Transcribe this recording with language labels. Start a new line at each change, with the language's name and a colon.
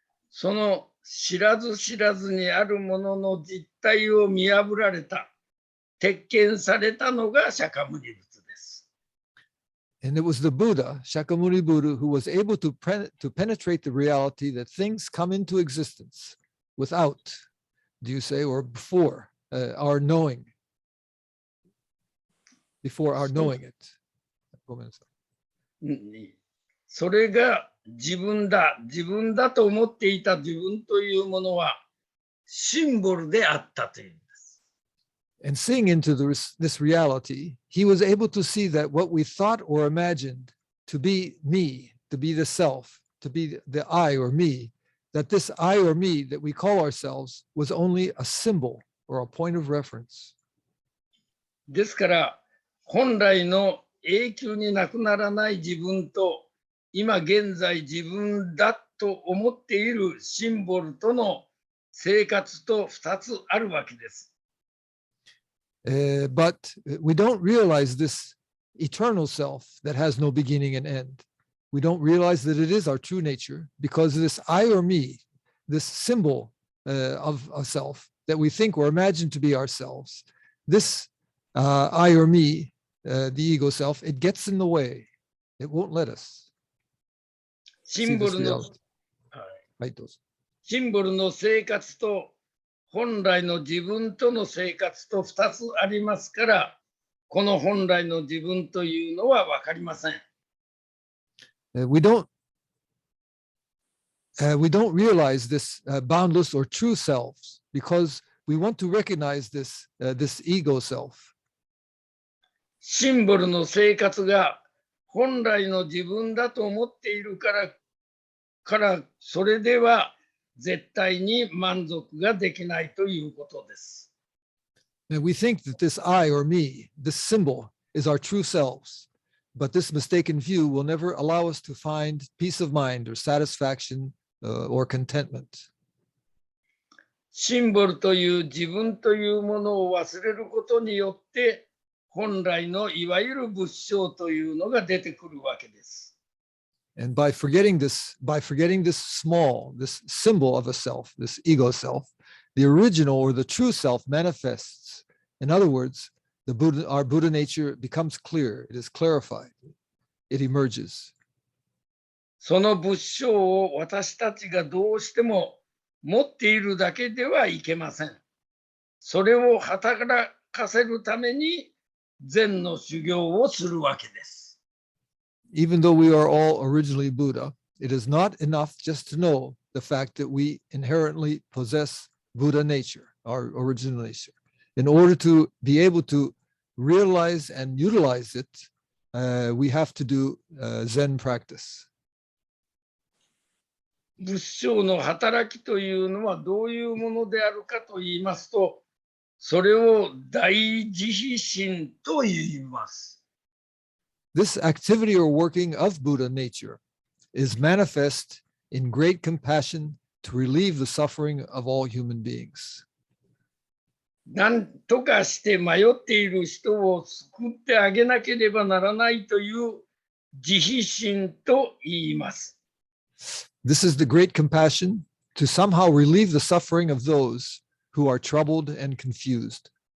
Japanese: その知らず知らずにあるものの実態を見破られた、鉄拳されたのが釈迦牟尼仏です。
English: And it was the Buddha, Shakyamuni Buddha, who was able to penetrate the reality that things come into existence without, do you say, or before our knowing, before our knowing it.
Japanese: ごめんなさい。それが自分だと思っていた自分というものはシンボルであったというんです。
English: And seeing into this reality, he was able to see that what we thought or imagined to be me, to be the self, to be the I or me, that this I or me that we call ourselves was only a symbol or a point of reference.
Japanese: ですから本来の永久になくならない自分と今現在自分だと思っているシンボルとの生活と2つあるわけです。
English: But we don't realize this eternal self that has no beginning and end. We don't realize that it is our true nature because this I or me, this symbol of a self that we think or imagine to be ourselves, this I or me, the ego self, it gets in the way. It won't let us
Japanese: シ
English: see
Japanese: ンボ
English: this
Japanese: ルの、
English: reality.
Japanese: はい、どうぞ。シンボルの生活と本来の自分との生活と2つありますから、この本来の自分というのは分かりません。
English: We don't realize this boundless or true selves because we want to recognize this ego self.
Japanese: シンボルの生活が本来の自分だと思っているからそれでは絶対に満足ができないということです。
English: And we think that this I or me, this symbol, is our true selves, but this mistaken view will never allow us to find peace of mind or satisfaction or contentment.
Japanese: シンボルという自分というものを忘れることによって本来のいわゆる仏性というのが出てくるわけです。
English: And by forgetting this small, this symbol of a self, this ego self, the original or the true self manifests. In other words, our Buddha nature becomes clear. It is clarified. It emerges.
Japanese: その仏性を私たちがどうしても持っているだけではいけません。それを働かせるために禅の修行をするわけです。
English: Even though we are all originally Buddha, it is not enough just to know the fact that we inherently possess Buddha nature, our original nature. In order to be able to realize and utilize it, we have to do Zen practice.
Japanese: 仏性の働きというのはどういうものであるかと言いますと、それを大慈悲心と言います。
English: This activity or working of Buddha nature is manifest in great compassion to relieve the suffering of all human beings.
Japanese: 何とかして迷っている人を救ってあげなければならないという慈悲心と言います。
English: This is the great compassion to somehow relieve the suffering of those who are troubled and confused.